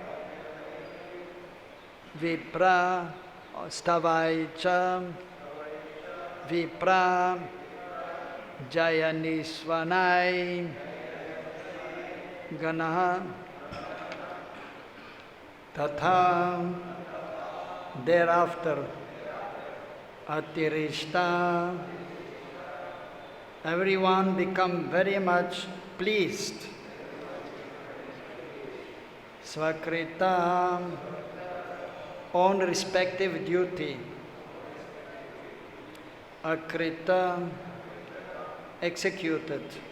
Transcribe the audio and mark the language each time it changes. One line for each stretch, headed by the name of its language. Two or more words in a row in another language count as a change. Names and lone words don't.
Sanskrit: viprā stavaiś viprā jaya-niḥsvanair gaṇāḥ tato.
English: Thereafter, ati-hṛṣṭāḥ, everyone become very much pleased. Sva-kṛto, own respective duty. Akṛta, executed.